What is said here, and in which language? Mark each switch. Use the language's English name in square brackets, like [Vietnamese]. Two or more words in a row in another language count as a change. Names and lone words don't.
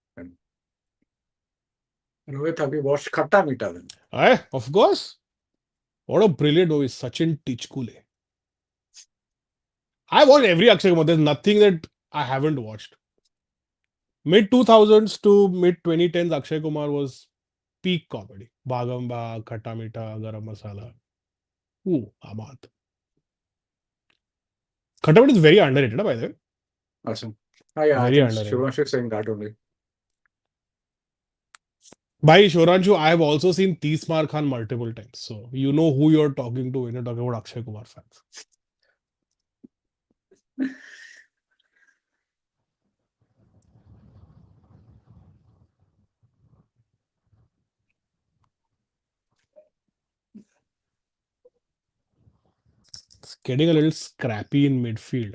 [English] Rohit, have you watched Khatta Meeta then? Of course. What a brilliant movie, Sachin Tichkule. I watched every Akshay Kumar. There's nothing that I haven't watched. Mid 2000s to mid 2010s, Akshay Kumar was peak comedy. Bhagam Bhag, Khatta Meetha, Garam Masala. Ooh, Amad. Khatta Meetha is very underrated, by the way. Awesome. Oh, yeah, I Very think underrated. Shivanshu is saying that only. By Shoranshu, I have also seen Tismar Khan multiple times. So you know who you're talking to when you're talking about Akshay Kumar fans. It's getting a little scrappy in midfield.